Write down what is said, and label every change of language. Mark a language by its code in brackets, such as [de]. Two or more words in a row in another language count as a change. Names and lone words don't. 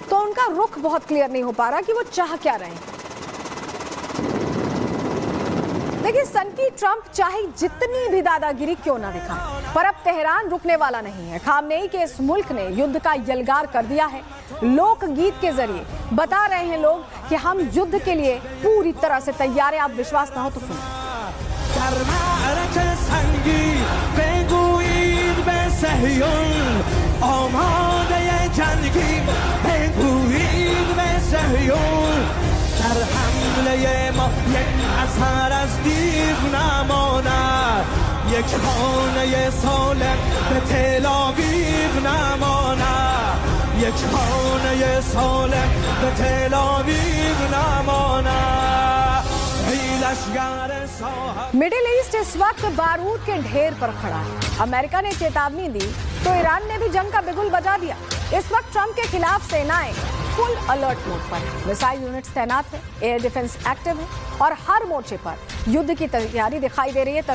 [hi] तो उनका रुख बहुत क्लियर नहीं हो पा रहा कि वो चाह क्या रहे हैं। देखिए सनकी ट्रंप चाहे जितनी भी दादागिरी क्यों ना दिखाए, पर अब तेहरान रुकने वाला नहीं है। खामनेई के इस मुल्क ने युद्ध का यलगार कर दिया है। लोकगीत के जरिए बता रहे हैं लोग कि हम युद्ध के लिए पूरी तरह से तैयार हैं। आप विश्वास ना हो तो सुनो। [fa] در حمله ما یک اثر از دیو نماند، یک خانه سالم به تل آویو نماند، یک خانه سالم به تل آویو نماند. ای لشکر صاحب [hi] मिडिल ईस्ट इस वक्त बारूद के ढेर पर खड़ा है। अमेरिका ने चेतावनी दी तो ईरान ने भी जंग का बिगुल बजा दिया। इस वक्त ट्रंप के खिलाफ सेनाएं [en] full alert mode [hi] पर है। [en] missile units [hi] तैनात है, [en] air defence active [hi] है और हर मोर्चे पर युद्ध की तैयारी दिखाई दे रही है।